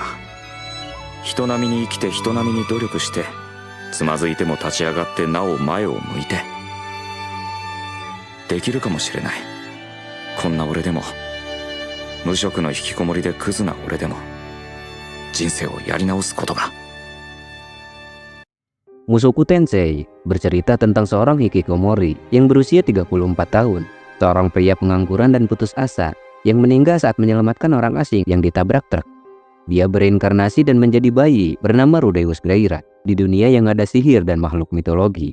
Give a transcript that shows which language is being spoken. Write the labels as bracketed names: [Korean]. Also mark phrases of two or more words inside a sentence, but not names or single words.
[Japanese] 人並みに生きて人並みに努力して、つまずいても立ち上がってなお前を向いて、できるかもしれない。こんな俺でも、無職の引きこもりでクズな俺でも、人生をやり直すことが。 [Indonesian] Mushoku Tensei bercerita tentang seorang hikikomori yang berusia 34 tahun, seorang pria pengangguran dan putus asa yang meninggal saat menyelamatkan orang asing yang ditabrak truk. Dia bereinkarnasi dan menjadi bayi bernama Rudeus Gairat di dunia yang ada sihir dan makhluk mitologi.